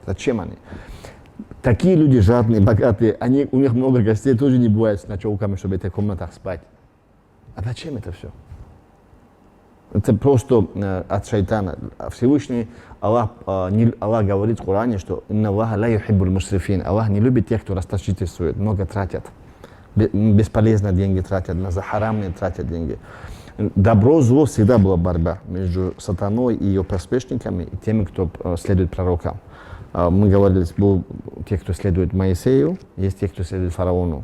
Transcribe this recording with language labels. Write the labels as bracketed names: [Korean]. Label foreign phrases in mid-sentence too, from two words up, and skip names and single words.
[Russian] Зачем они? Такие люди жадные, богатые, у них много гостей, тоже не бывает с ночевками, чтобы в этих комнатах спать. А зачем это все? Это просто от шайтана. Всевышний Аллах говорит в Коране, что [Arabic] «إن الله لا يحب المسرفين». [Russian] Аллах не любит тех, кто расточительствует, много тратят. Бесполезно деньги тратят, за харамные тратят деньги. Добро, зло всегда была борьба между сатаной и ее приспешниками и теми, кто следует пророкам. Мы говорили, был те, кто следует Моисею, есть те, кто следует фараону.